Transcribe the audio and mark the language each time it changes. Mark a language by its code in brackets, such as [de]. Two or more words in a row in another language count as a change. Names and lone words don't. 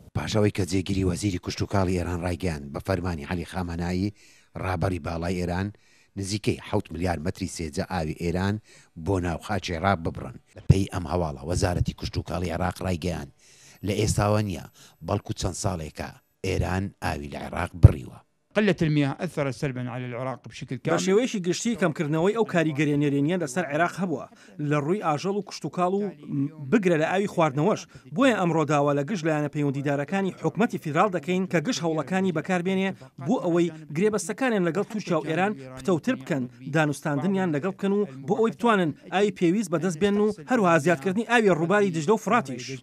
[ckb] پاشەوەی کە جێگیری وەزیری کشتتوکاڵی ئێران ڕایگەیان بە فەرمانی عەلی خامانایی ڕابەری باڵای ئێران نزیکەی 7 ملیار مەتری سێجە ئاوی ئێران بۆ ناوخاچی عێراق ببڕن. بەپێی ئەم هەواڵە وەزارەتی کشتتوکاڵی عێراق ڕایگەیان لە ئێستاوە نیە بەڵکو چەند ساڵێکە ئێران ئاوی لە عێراق بڕیوە. [ar] قلة المياه أثر سلبا على العراق بشكل كامل. [ckb] بەشێوەیەکی گشتی کەمکردنەوەی ئەو کاریگەریە نێرێنیە لەسەر عێراق هەبووە لە ڕووی ئاژەڵ و کشتتوکاڵ و بگرە لە ئاوی خواردنەوەش. بۆیە ئەمڕۆ داوا لە گشت لایەنە پەیوەندیدارەکانی حکومەتی فیدراڵ دەکەین کە گشت هەوڵەکانی بەکاربێنێ بۆ ئەوەی گرێبەستەکانیان لەگەڵ تورکیا و ئێران پتەوتر بکەن، دانوستاندنیان لەگەڵ بکەن و بۆ ئەوەی بتوانن ئاوی پێویست بەدەست بێن و هەروەها زیادکردنی ئاوی ڕووباری دژلە و فراتیش.